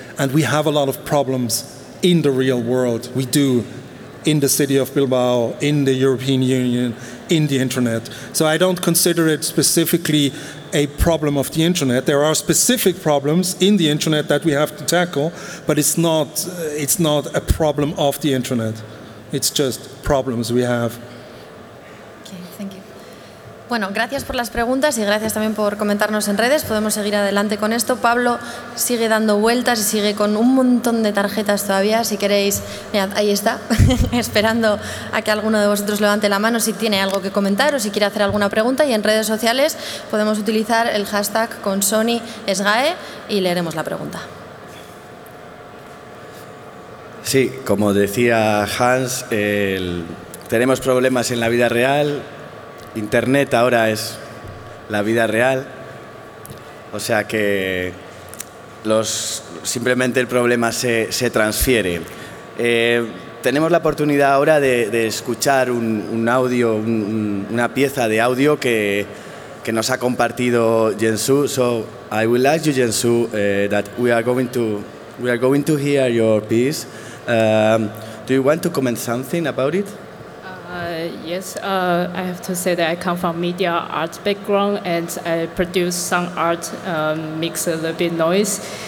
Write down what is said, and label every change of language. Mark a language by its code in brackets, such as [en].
[en] And we have a lot of problems in the real world. We do, in the city of Bilbao, in the European Union, in the internet. So I don't consider it specifically a problem of the internet. There are specific problems in the internet that we have to tackle, but it's not a problem of the internet. It's just problems we have. Okay, thank you. [es] Bueno, gracias por las preguntas y gracias también por comentarnos en redes. Podemos seguir adelante con esto. Pablo sigue dando vueltas y sigue con un montón de tarjetas todavía. Si queréis, mirad, ahí está, esperando a que alguno de vosotros levante la mano si tiene algo que comentar o si quiere hacer alguna pregunta. Y en redes sociales podemos utilizar el hashtag ConSoniSGAE y leeremos la pregunta. Sí, como decía Hans, tenemos problemas en la vida real. Internet ahora es la vida real, o sea que simplemente el problema se transfiere. Tenemos la oportunidad ahora de escuchar un audio, una pieza de audio que nos ha compartido Jensu. [en] So I will ask you, Jensu, that we are going to hear your piece. Do you want to comment something about it? Yes, I have to say that I come from media art background and I produce some art, mix a little bit noise.